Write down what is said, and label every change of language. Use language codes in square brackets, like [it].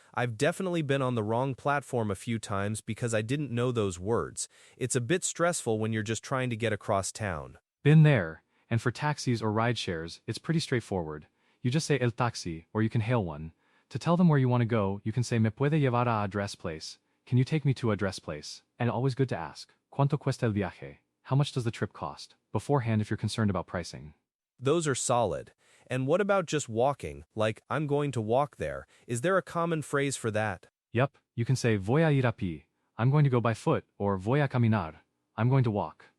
[en] I've definitely been on the wrong platform a few times because I didn't know those words. It's a bit stressful when you're just trying to get across town. Been there. And for taxis or ride shares, it's pretty straightforward. You just say el taxi, or you can hail one. To tell them where you want to go, you can say [es] me puede llevar a [en] address place. Can you take me to address place? And always good to ask, [es] ¿cuánto cuesta el viaje? [en] How much does the trip cost? Beforehand if you're concerned about pricing. Those are solid. And what about just walking, like, I'm going to walk there? Is there a common phrase for that? Yup, you can say [es] voy a ir a pie. [en] I'm going to go by foot, or [es] voy a caminar. [en] I'm going to walk.